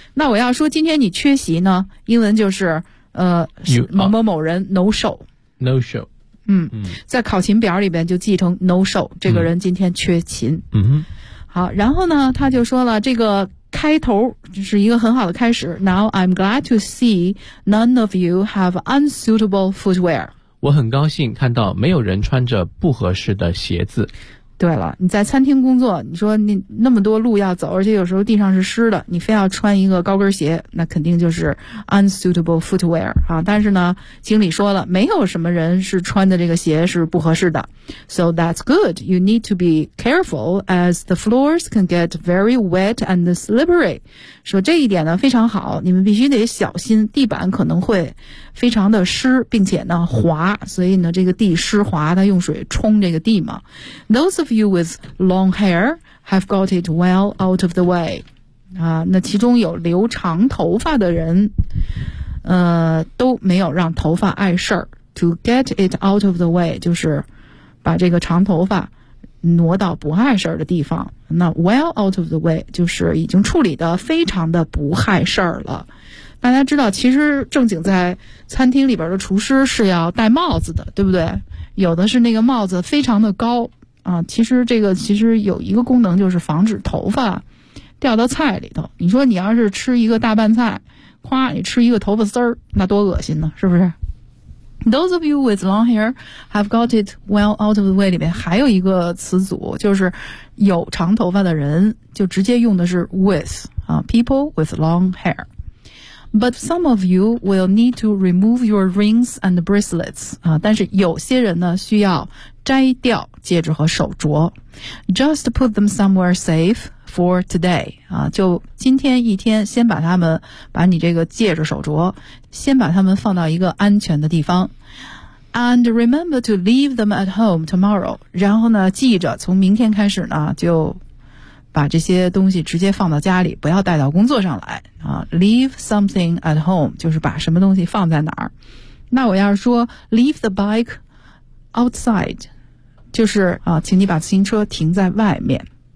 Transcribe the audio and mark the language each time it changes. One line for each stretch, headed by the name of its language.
Chinese: 那我要说今天你缺席呢，英文就是某某某人 no show。
English: No show。
Chinese: 嗯，在考勤表里边就记成 no show， 这个人今天缺勤。嗯哼。好，然后呢，他就说了这个开头就是一个很好的开始。
English: Now I'm glad to see none of you have unsuitable footwear.
Chinese: 我很高兴看到没有人穿着不合适的鞋子。对了，你在餐厅工作，你说你那么多路要走，而且有时候地上是湿的，你非要穿一个高跟鞋，那肯定就是 unsuitable footwear 啊。但是呢，经理说了，没有什么人是穿的这个鞋是不合适的。
English: So that's good. You need to be careful as the floors can get very wet and slippery.
Chinese: 说这一点呢非常好，你们必须得小心，地板可能会非常的湿，并且呢滑，所以呢这个地湿滑，它用水冲这个地嘛。
English: Those of you with long hair have got it well out of the way.
Chinese: 啊，那其中有留长头发的人，都没有让头发碍事儿。 To get it out of the way 就是把这个长头发挪到不碍事儿的地方。那 well out of the way 就是已经处理得非常的不碍事儿了。大家知道其实正经在餐厅里边的厨师是要戴帽子的，对不对？有的是那个帽子非常的高啊，其实这个其实有一个功能，就是防止头发掉到菜里头。你说你要是吃一个大拌菜，夸你吃一个头发丝儿，那多恶心呢，是不是？
English: Those of you with long hair have got it well out of the way 里面还有一个词组，就是有长头发的人，就直接用的是 with 啊， people with long hair。 But some of you will need to remove your rings and bracelets.
Chinese: 啊，但是有些人呢需要摘掉戒指和手镯。
English: Just put them somewhere safe for today.
Chinese: 啊，就今天一天先把他们，把你这个戒指手镯先把他们放到一个安全的地方。
English: And remember to leave them at home tomorrow.
Chinese: 然后呢记着从明天开始呢就把这些东西直接放到家里，不要带到工作上来啊。 Leave something at home 就是把什么东西放在哪儿。那我要是说 leave the bike outside，就是啊，请你把自行车停在外面。